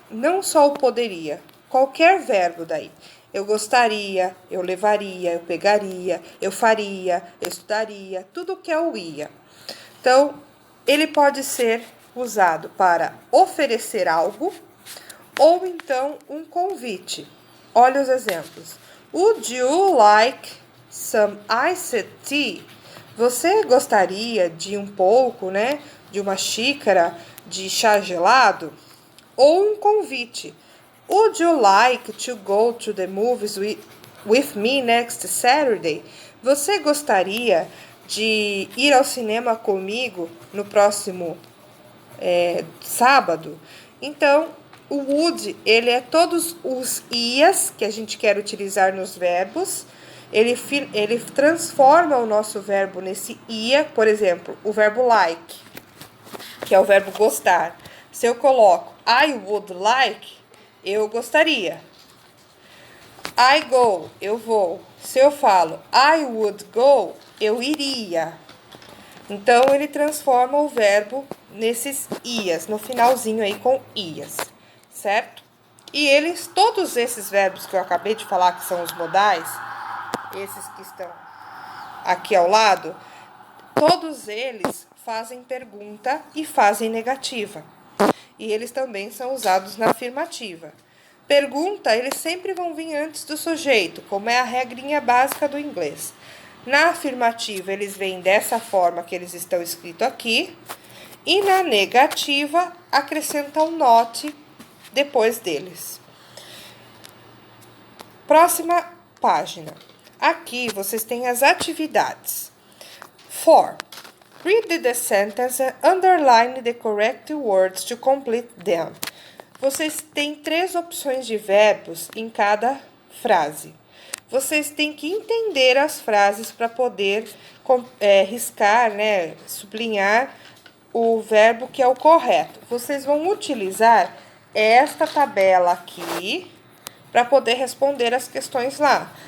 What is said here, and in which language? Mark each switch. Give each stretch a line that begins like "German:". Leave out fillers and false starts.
Portuguese: Não só o poderia, qualquer verbo daí. Eu gostaria, eu levaria, eu pegaria, eu faria, eu estudaria, tudo que é o ia. Então, ele pode ser usado para oferecer algo ou então um convite. Olha os exemplos.
English: Would you like some iced tea?
Portuguese: Você gostaria de um pouco, né, de uma xícara de chá gelado? Ou um convite.
English: Would you like to go to the movies with me next Saturday?
Portuguese: Você gostaria de ir ao cinema comigo no próximo sábado? Então, o would, ele é todos os ias que a gente quer utilizar nos verbos. Ele transforma o nosso verbo nesse ia. Por exemplo, o verbo like, que é o verbo gostar. Se eu coloco
English: I would like,
Portuguese: eu gostaria.
English: I go,
Portuguese: eu vou. Se eu falo
English: I would go,
Portuguese: eu iria. Então, ele transforma o verbo nesses ias, no finalzinho aí com ias, certo? E todos esses verbos que eu acabei de falar, que são os modais, esses que estão aqui ao lado, todos eles fazem pergunta e fazem negativa. E eles também são usados na afirmativa. Pergunta, eles sempre vão vir antes do sujeito, como é a regrinha básica do inglês. Na afirmativa, eles vêm dessa forma que eles estão escritos aqui. E na negativa, acrescenta um not depois deles. Próxima página. Aqui vocês têm as atividades. 4.
English: Read the sentence and underline the correct words to complete them.
Portuguese: Vocês têm 3 opções de verbos em cada frase. Vocês têm que entender as frases para poder riscar, né, sublinhar o verbo que é o correto. Vocês vão utilizar esta tabela aqui para poder responder as questões lá.